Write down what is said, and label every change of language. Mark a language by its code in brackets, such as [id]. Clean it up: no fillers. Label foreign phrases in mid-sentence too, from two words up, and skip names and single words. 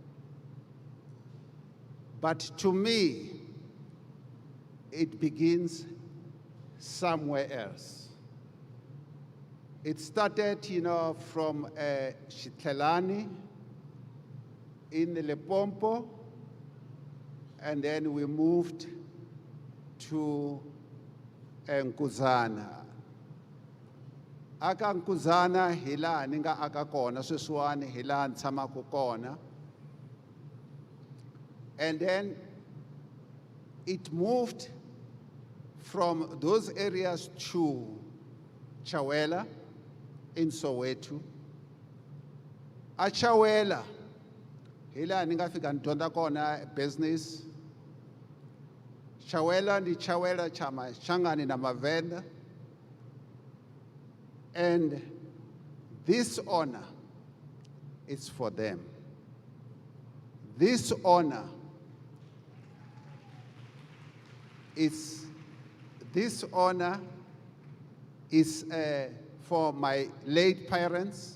[en] But to me, it begins somewhere else. It started, from Shitlelani in Lepompo, and then we moved to Nkuzana. [ts] Aka Nkuzana hila ninga aka kona sweswiwani hila ntshama ku kona. [en] And then it moved from those areas to Chawela in Soweto. [ts] A Chawela hila ninga fika ntonda kona business. Chawela ndi Chawela chama shangani na mavenda. [en] And this honor is for them. This honor is for my late parents.